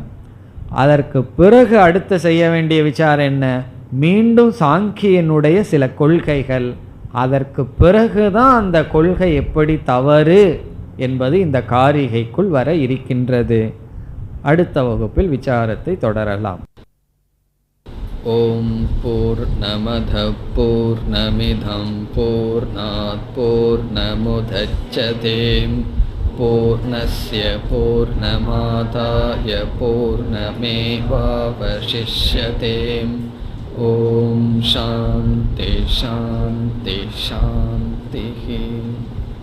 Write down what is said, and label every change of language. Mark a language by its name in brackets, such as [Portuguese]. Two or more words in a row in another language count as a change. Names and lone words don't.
[Tamil] அதற்கு பிறகு அடுத்து செய்ய வேண்டிய விசாரம் என்ன, மீண்டும் சாங்கியனுடைய சில கொள்கைகள். அதற்கு பிறகுதான் அந்த கொள்கை எப்படி தவறு என்பது இந்த காரிகைக்குள் வர இருக்கின்றது. அடுத்த வகுப்பில் விசாரத்தை தொடரலாம். [Sanskrit] ओम् पूर्णमद पूर्णमिदं पूर्णात् पूर्णमुदच्यते पूर्णस्य पूर्णमादाय पूर्णमेवावशिष्यते. ओम् शान्ति शान्ति शान्ति.